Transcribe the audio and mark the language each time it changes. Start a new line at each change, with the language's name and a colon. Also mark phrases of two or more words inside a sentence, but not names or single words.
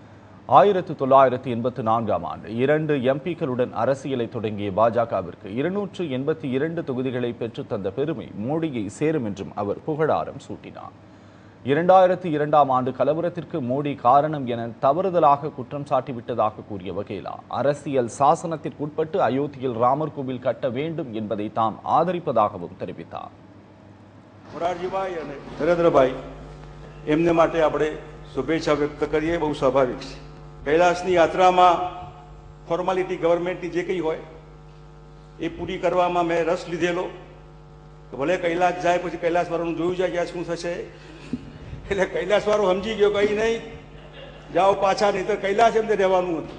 Tamil: 1984ஆம் ஆண்டு 2 எம்பிக்களுடன் அரசியலை தொடங்கிய பாஜகவிற்கு 282 தொகுதிகளை பெற்றுத் தந்த பெருமை மோடியை சேரும் என்றும் அவர் புகழாரம் சூட்டினார். 2002ஆம் ஆண்டு கலவரத்திற்கு மோடி காரணம் என தவறுதலாக குற்றம் சாட்டிவிட்டதாக கூறிய வகேலா அரசியல் சாசனத்திற்குட்பட்டு அயோத்தியில் ராமர் கோவில் கட்ட வேண்டும் என்பதை தாம் ஆதரிப்பதாகவும் தெரிவித்தார்.
Gujarati: મોરારજીભાઈ અને નરેન્દ્રભાઈ એમને માટે આપણે શુભેચ્છા વ્યક્ત કરીએ, બહુ સ્વાભાવિક છે. કૈલાસની યાત્રામાં ફોર્માલિટી ગવર્મેન્ટની જે કંઈ હોય એ પૂરી કરવામાં મેં રસ લીધેલો. ભલે કૈલાસ જાય પછી કૈલાસવાળાનું જોયું જાય કે શું થશે, એટલે કૈલાસવાળો સમજી ગયો કંઈ નહીં, જાઓ પાછા, નહીં તો કૈલાસ એમને રહેવાનું હતું.